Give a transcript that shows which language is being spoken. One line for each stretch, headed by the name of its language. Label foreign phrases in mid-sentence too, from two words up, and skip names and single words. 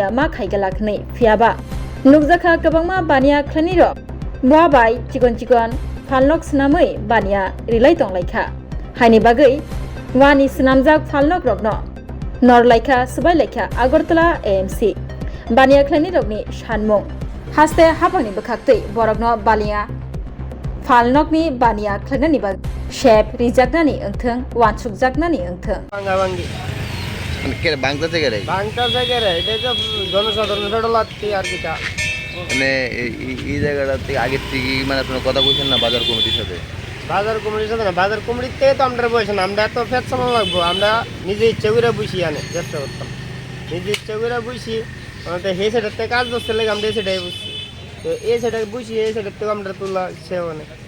Kok Borok: ma khaigalakhnei fiaba nukjaka kabangma bania khlani rok babai chikon falnok snamui bania rilai tonglaikha haini bagai wani snamjak falnok rokno nor laika subai laika agartala AMC bania khlani rokni sanmung haste hapangni bakhaktei borokno balia falnokni bania khlani bag shep rijaknani engtheng wansukjaknani engtheng
Bangla: কে বাংলা থেকে রে বাংলা থেকে রে এটা তো জনসাধারণের লাগতে আর কিটা মানে এই জায়গাটা থেকে আগের থেকে মানে আপনারা কথা কইছেন না বাজার কমিটির সাথে বাজার কমিটির সাথে না বাজার কমিটিতে তো আমরা বসে না আমরা তো ফেট চালানো লাগবো আমরা নিজে ইচ্ছে করে বসি আনে চেষ্টা করতাম নিজে ইচ্ছে করে বসি আমাদের হে সেটাতে কাজ করতে লাগে আমরা সেটাই বুঝছি তো এই সেটাকে বুঝি এই সেটাতে আমরা তোলা সে মানে